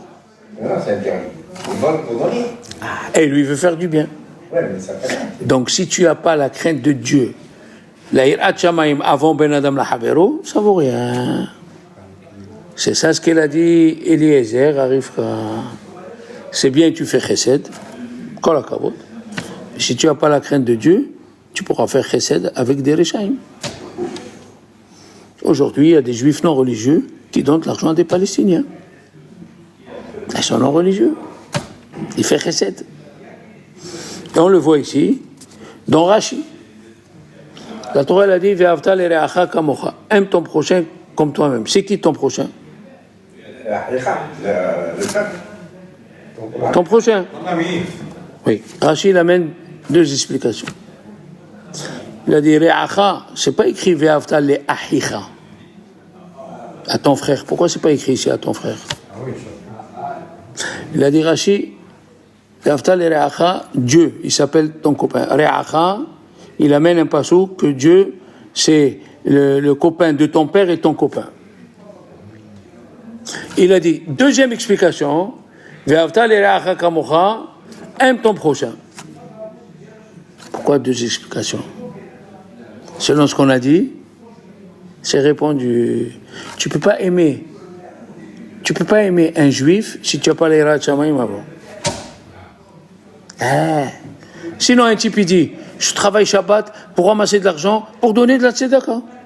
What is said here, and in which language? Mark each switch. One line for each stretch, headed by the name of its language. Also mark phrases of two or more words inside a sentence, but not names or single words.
French: Non, c'est interdit. Il vole pour donner. Et lui, il veut faire du bien. Ouais, mais ça fait mal. Donc, si tu n'as pas la crainte de Dieu, la
Hebrew: יראת שמים
French: avant
Hebrew: בין אדם לחברו,
French: ça vaut rien. C'est ça ce qu'il a dit Eliezer à Rivka. C'est bien que tu fais chesed,
Hebrew: כל הכבוד.
French: Si tu n'as pas la crainte de Dieu, tu pourras faire chesed avec des rechaim. Aujourd'hui, il y a des juifs non religieux qui donnent l'argent à des Palestiniens. Ils sont non religieux. Ils font chesed. Et on le voit ici, dans Rashi. La Torah elle a dit
Hebrew: ואהבת לרעך כמוך.
French: Aime ton prochain comme toi-même. C'est qui ton prochain? Le peuple. Ton prochain. Oui. Rashi il amène 2 explications. Il a dit Re'acha, c'est pas écrit
Hebrew: ואהבת לאחיך.
French: À ton frère. Pourquoi c'est pas écrit ici à ton frère? Il a dit Rashi
Hebrew: ואהבת לרעך,
French: Dieu, il s'appelle ton copain. Re'acha, il amène un passage que Dieu, c'est le copain de ton père et ton copain. Il a dit, 2e explication,
Hebrew: ואהבת לרעך כמוך,
French: aime ton prochain. Pourquoi 2 explications? Selon ce qu'on a dit, c'est répondu. Tu peux pas aimer un juif si tu n'as pas
Hebrew: יראת שמים
French: avant. Sinon un type il dit, je travaille Shabbat pour ramasser de l'argent, pour donner de la tzedaka.